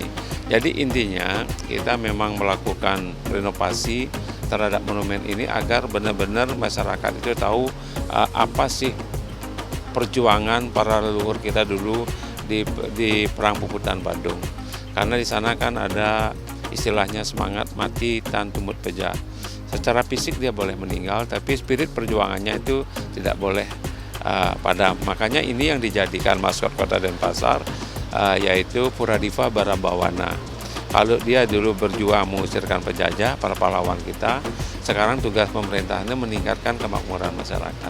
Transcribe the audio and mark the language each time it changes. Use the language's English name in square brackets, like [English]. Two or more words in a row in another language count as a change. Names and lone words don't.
[Indonesian] Jadi intinya kita memang melakukan renovasi terhadap monumen ini agar benar-benar masyarakat itu tahu apa sih perjuangan para leluhur kita dulu di Perang Puputan Badung. Karena di sana kan ada istilahnya semangat [Kawi] mati tan tumut peja. [Indonesian] Secara fisik dia boleh meninggal, tapi spirit perjuangannya itu tidak boleh padam. Makanya ini yang dijadikan maskot Kota Denpasar, yaitu Puradiva Barabawana. Kalau dia dulu berjuang mengusirkan penjajah, para pahlawan kita, sekarang tugas pemerintahnya meningkatkan kemakmuran masyarakat.